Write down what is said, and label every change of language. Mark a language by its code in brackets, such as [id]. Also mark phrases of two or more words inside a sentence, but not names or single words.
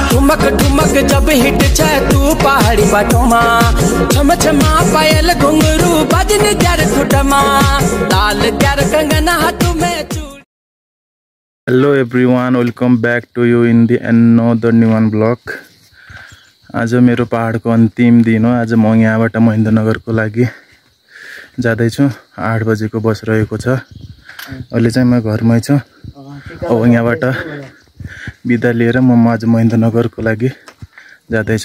[kfy] ठुमक ठुमक जब हिट छ तू पहाड़ी बाटोमा छम छमा पायल घुंघरू बजने त्यार खुटमा लाल त्यार कंगना हाथ में चूड़ी। [en] Hello everyone, Welcome back to you in the another new one blog. [ne] आज मेरो पहाडको अन्तिम दिन हो। आज म यहाँबाट महेन्द्रनगरको लागि जाँदैछु। 8 बजेको बस रहेको छ। अहिले चाहिँ म घरमै छु। अब यहाँबाट बिदा लिएर म आज महेन्द्रनगरको लागि जाँदैछु।